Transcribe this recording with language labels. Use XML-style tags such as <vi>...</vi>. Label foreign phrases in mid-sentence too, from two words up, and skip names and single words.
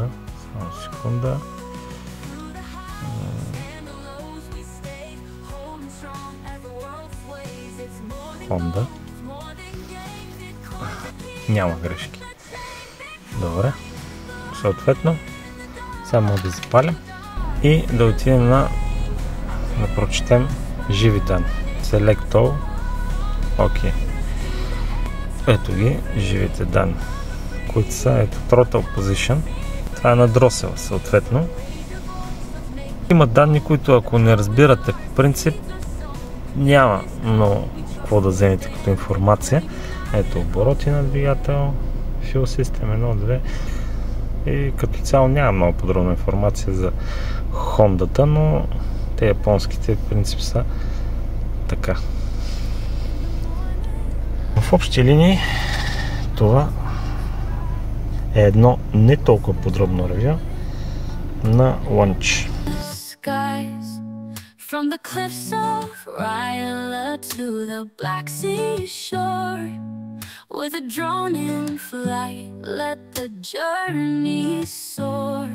<bg>Само секунда. Honda. Няма грешки. Добре. Съответно, сега може да запалим и да отидем да прочетем живи данни.</bg> <en>Select all.</en> <bg>Ok. Ето ги живите данни, които са ето</bg> <en>throttle position.</en> <bg>Това е на дросел, съответно. Има данни, които ако не разбирате по принцип, няма много какво да вземете като информация. Ето обороти на двигател,</bg> <en>fuel system</en> <bg>1, 2 и като цяло няма много подробна информация за Хондата, но те японските в принцип са така. В общи линии това е едно не толкова подробно ревю на Launch.</bg> <en>From the cliffs of Ryla to the Black Sea shore, with a drone in flight, let the journey soar.</en>